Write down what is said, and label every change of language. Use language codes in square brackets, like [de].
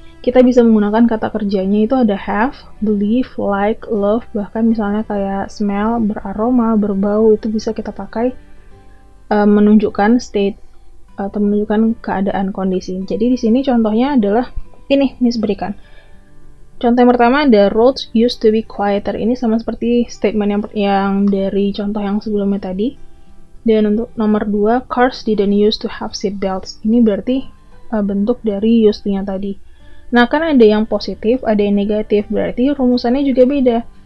[id] Kita bisa menggunakan kata kerjanya itu ada have, believe, like, love, bahkan misalnya kayak smell, beraroma, berbau, itu bisa kita pakai menunjukkan state atau menunjukkan keadaan, kondisi. Jadi di sini contohnya adalah ini, Miss berikan. Contoh yang pertama ada [en] roads used to be quieter. [id] Ini sama seperti statement yang dari contoh yang sebelumnya tadi. Dan untuk nomor 2, [en] cars didn't used to have seat belts. [id] Ini berarti bentuk dari used to-nya tadi. Nah, kan ada yang positif, ada yang negatif, berarti rumusannya juga beda.